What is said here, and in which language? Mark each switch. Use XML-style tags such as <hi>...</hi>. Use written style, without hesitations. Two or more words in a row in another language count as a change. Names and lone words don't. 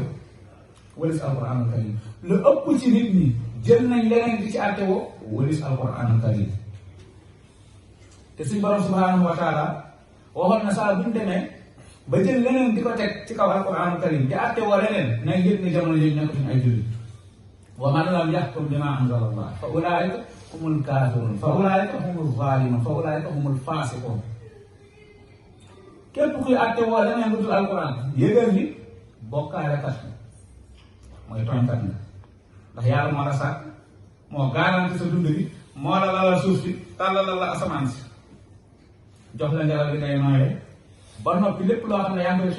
<wo>walis</wo> <ar>القرآن الكريم</ar> <wo>lu ëpp ci nit ñi jël nañ leneen di ci àtte woo walis</wo> <ar>القرآن الكريم</ar> <wo>te suñ borom</wo> <ar>سبحانه وتعالى</ar> <wo>waxoon na saa buñ demee ba jël leneen di ko teg ci kaw alquranul karim di àtte woo leneen nañ yëg ne jamono yooyu nekkatuñ ay jullit</wo> <ar>ومن لم يحكم بما أنزل الله فأولئك هم الكافرون فأولئك هم الظالمون فأولئك هم الفاسقون</ar> <wo>képp kuy àtte woo leneen lu dul alquran yëgal ni bokkaale kat mooy tooñkat nga ndax yàlla moo la sàkk moo garanti sa dund bi moo la lalal suuf si tàllalal la asamaan si jox la ngelaw li ngay nooyee ba noppi lépp loo xam ne yaa ngi koy</wo>